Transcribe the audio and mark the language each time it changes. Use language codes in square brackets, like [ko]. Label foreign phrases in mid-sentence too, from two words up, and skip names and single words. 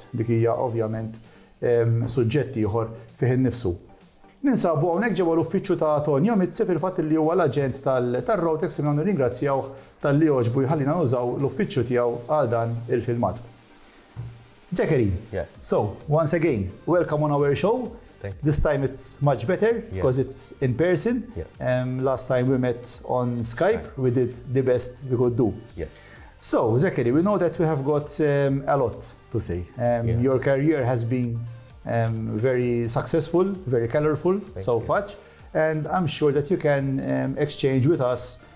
[mt] Dik hija ovvjament suġġett ieħor fih innifsu. Ninsabu hawnhekk ġewwa l-uffiċċju ta' Tonio Mizzi fil-fatt li huwa l-aġent tal-Rotex u nirringrazzjaw talli għoġbu jħallina nużaw l-uffiċċju tiegħu għal dan il-filmat. [en] Zackary, so once again, welcome on our show. Thank you. This time it's much better because it's in person. Last time we met on Skype, we did the best we could do. So, Zackary, we know that we have got a lot to say. Your career has been very successful, very colorful so far, and I'm sure that you can exchange with us